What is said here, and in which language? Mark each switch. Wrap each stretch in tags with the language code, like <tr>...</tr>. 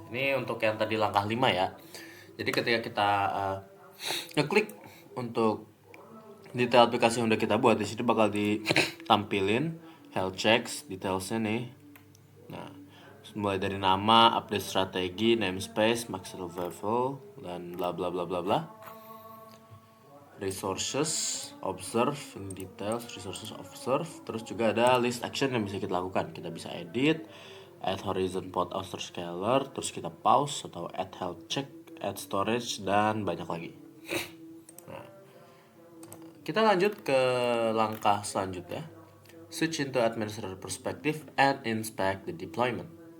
<id>Ini untuk yang tadi langkah 5 ya. Jadi ketika kita ngeklik untuk detail aplikasi yang udah kita buat, di sini bakal ditampilin health checks detailsnya nih. Nah, mulai dari nama, update strategi, namespace, maximum level, dan bla bla bla bla bla. Resources, observe, in details, resources, observe. Terus juga ada list action yang bisa kita lakukan. Kita bisa edit, add horizon pod author scaler, terus kita pause atau add health check, add storage, dan banyak lagi. Nah, kita lanjut ke langkah selanjutnya.</id> <en>Switch into administrator perspective and inspect the deployment.</en>